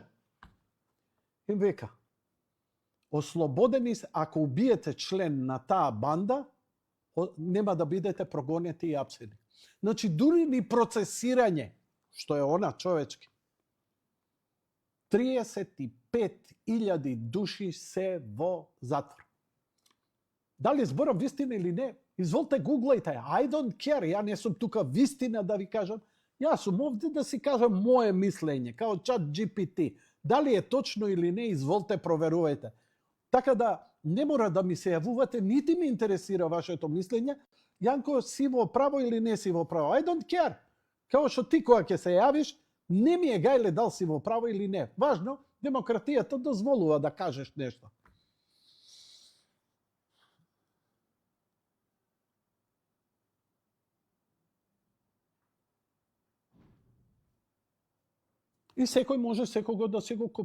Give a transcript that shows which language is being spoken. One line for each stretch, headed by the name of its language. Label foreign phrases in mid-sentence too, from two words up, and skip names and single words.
Macedonian: И века, ослободени се, ако убиете член на таа банда, нема да бидете прогонети и апсени. Значи, дури ни процесирање, што е она човечки, 35.000 души се во затвор. Дали зборам вистина или не? Изволте гуглајте.
English: I don't care.
Macedonian: Ја не сум тука вистина да ви кажам. Јас сум овде да си кажам моје мислење, као чат GPT. Дали е точно или не, изволте проверувајте. Така да не мора да ми се јавувате, нити ми интересира вашето мислење. Јанко, си во право или не си во право?
English: I don't care.
Macedonian: Као што ти кога ќе се јавиш, не ми е гајле дал си во право или не. Важно, демократијата дозволува да кажеш нешто. И секој може секого да си го купи.